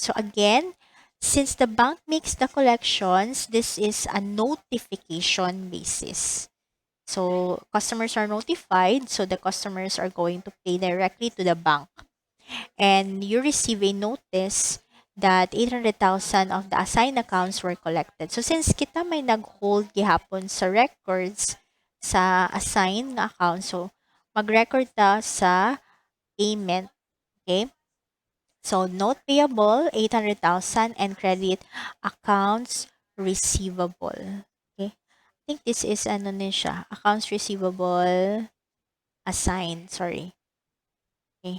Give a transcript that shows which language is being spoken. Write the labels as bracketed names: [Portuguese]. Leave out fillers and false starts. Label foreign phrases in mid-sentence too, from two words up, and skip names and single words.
[English] So again, since the bank makes the collections, this is a notification basis. So customers are notified, so the customers are going to pay directly to the bank. And you receive a notice that 800,000 of the assigned accounts were collected. [Cebuano] So since kita may nag-hold gihapon sa records sa assigned nga account, so mag-record ta sa payment, okay? [English] So note payable 800,000 and credit accounts receivable. Okay? I think this is [Filipino] ano din siya, [English] accounts receivable assigned, sorry. Okay.